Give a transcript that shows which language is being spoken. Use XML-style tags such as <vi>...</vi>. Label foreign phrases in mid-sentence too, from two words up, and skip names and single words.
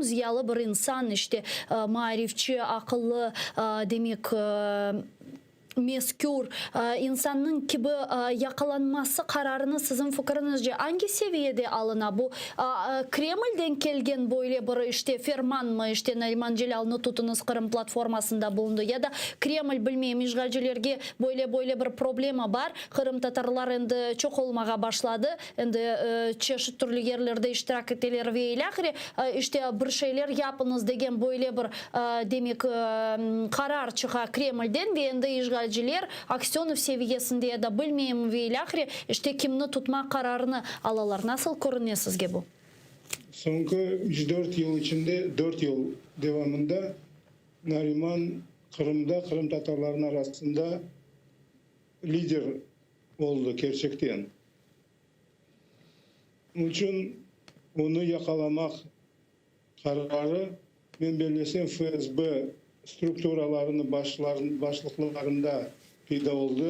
<crh>Ziyalı bir insan işte marifçi, akıllı demek meskür insanın gibi yakalanması kararını sizin fikrinizce hangi seviyede alına? Bu Kreml'den kelgen böyle bir işte ferman mı işte Nariman Celal'ını tutunuz Kırım platformasında bulundu ya da Kreml bilmeyeyim işgalcilerge böyle bir problema var. Kırım Tatarlar endi çok olmağa başladı. Endi çeşit türlü yerlerde iştirak ettiler ve ilahiri işte bir şeyler yapınız degen böyle bir demek karar çıka Kreml'den ve endi işgalciler Aksyonov seviyesinde de bilmeyeyim ve ilahiri işte kimni tutma kararını alalar. Nasıl görünüyor sizge bu? Sonuçta 3-4 yıl içinde 4 yıl devamında Nariman Kırım'da Kırım Tatarların arasında lider oldu gerçekten. Onun için onu yakalamak kararı ben belirlesem FSB strukturalarının başlıklarında peyda oldu.</crh>